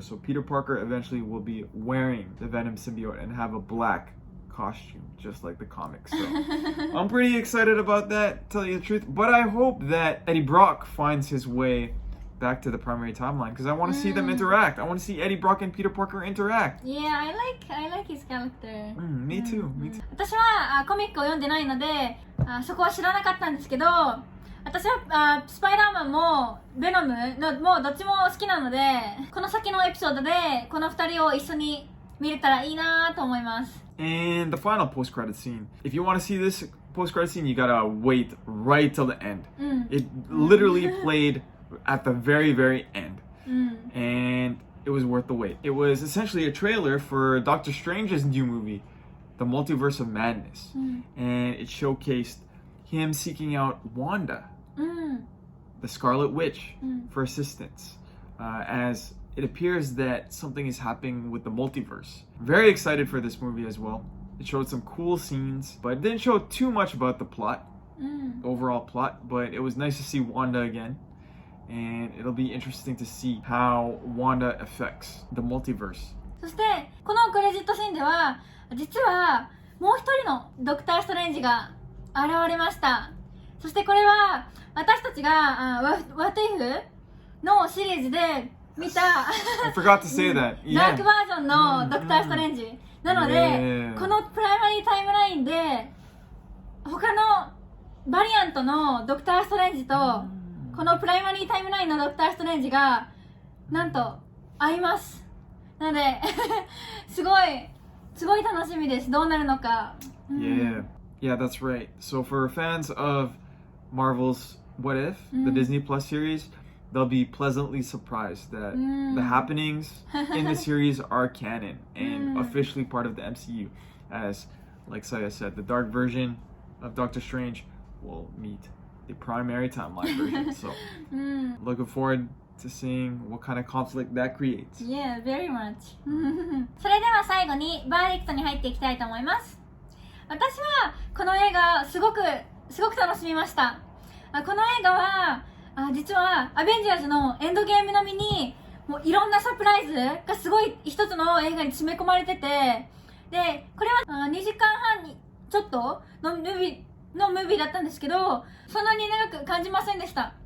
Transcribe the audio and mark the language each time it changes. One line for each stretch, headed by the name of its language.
English: So Peter Parker eventually will be wearing the Venom symbiote and have a black costume, just like the comics. So I'm pretty excited about that, tell you the truth. But I hope that Eddie Brock finds his way back to the primary timeline because I want to see them interact. I want to see Eddie Brock and Peter Parker interact. Yeah, I like his character. Me too.
Japanese: 私はコミックを読んでないのでそこは知らなかったんですけど、私はスパイダーマンもベノムのもどっちも好きなので、この先のエピソードでこの2人を一緒に見れたらいいなと思います。
English: And the final post-credit scene. If you want to see this post-credit scene, you gotta wait right till the end. It literally played at the very, very end. And it was worth the wait. It was essentially a trailer for Doctor Strange's new movie, The Multiverse of Madness. And it showcased him seeking out Wanda, the Scarlet Witch, for assistance, as it appears that something is happening with the multiverse. Very excited for this movie as well. It showed some cool scenes, but it didn't show too much about the plot, the overall plot, but it was nice to see Wanda again. And it'll be interesting to see how Wanda affects the multiverse.
Japanese: そしてこのクレジットシーンでは実はもう一人のドクター・ストレンジが現れました。そしてこれは私たちがWhat Ifのシリーズで見た
English: I forgot to say that.
Japanese: ダークバージョンのドクター・ストレンジなので、このプライマリータイムラインで他のバリアントのドクター・ストレンジとこのプライマリータイムラインのドクター・ストレンジがなんと合います。なのですごい楽しみです。どうなるのか。
English: Yeah, that's right. So for fans of Marvel's What If, the Disney Plus series, they'll be pleasantly surprised that the happenings in the series are canon and officially part of the MCU. As, like Saya said, the dark version of Doctor Strange will meet the primary timeline version. So, looking forward to seeing what kind of conflict that creates. Yeah, very much.
Japanese: それでは最後にバーディクトに入っていきたいと思います。私はこの映画すごく楽しみました。この映画は実はアベンジャーズのエンドゲーム並みにもういろんなサプライズがすごい一つの映画に詰め込まれてて、でこれは2時間半にちょっとのムービーだったんですけど、そんなに長く感じませんでした。